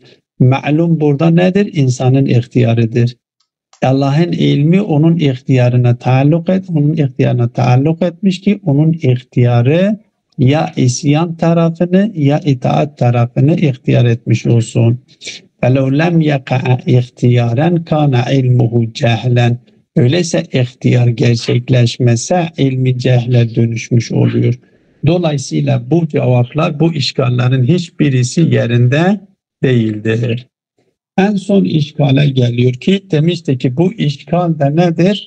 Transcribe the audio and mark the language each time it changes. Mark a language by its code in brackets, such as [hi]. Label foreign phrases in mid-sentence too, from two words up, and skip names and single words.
[tr] Ma'lum burada nedir? İnsanın ihtiyarıdır. Allah'ın ilmi onun ihtiyarına taalluk etmiş ki onun ihtiyarı ya isyan tarafını ya itaat tarafını ihtiyar etmiş olsun. [ar] فَلَوْ لَمْ يَقَعَ اِخْتِيَارًا كَانَ عِلْمُهُ جَهْلًا. [tr] Öyleyse ihtiyar gerçekleşmese ilmi cehle dönüşmüş oluyor. Dolayısıyla bu cevaplar, bu işgallerin hiçbirisi yerinde değildir. En son işgale geliyor ki demiştik ki bu işgal de nedir?